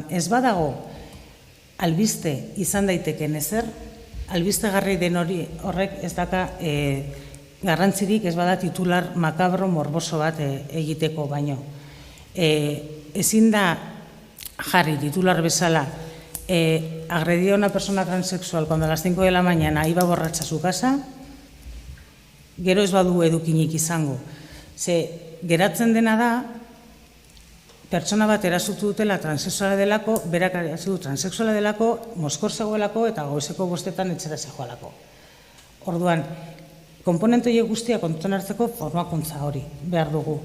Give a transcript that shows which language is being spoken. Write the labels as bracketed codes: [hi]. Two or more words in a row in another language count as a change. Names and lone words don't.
[eu] Ez badago, albiste izan daiteken ezer, albiste garri den horrek ez daka garrantzirik ez bada titular makabro morboso bat egiteko baino. Ezin da jarri titular bezala [es] agredió a una persona transexual cuando a las 5 de la mañana iba borracha a su casa, [eu] gero ez badu edukinik izango. Ze, geratzen dena da, pertsona bat erasotu dutela transexuala delako, berak erasotu transexuala delako, Moskor zegoelako eta goizeko 5 etxera zegoelako. Orduan, konponente horiek guztia kontutan hartzeko formakuntza hori behar dugu.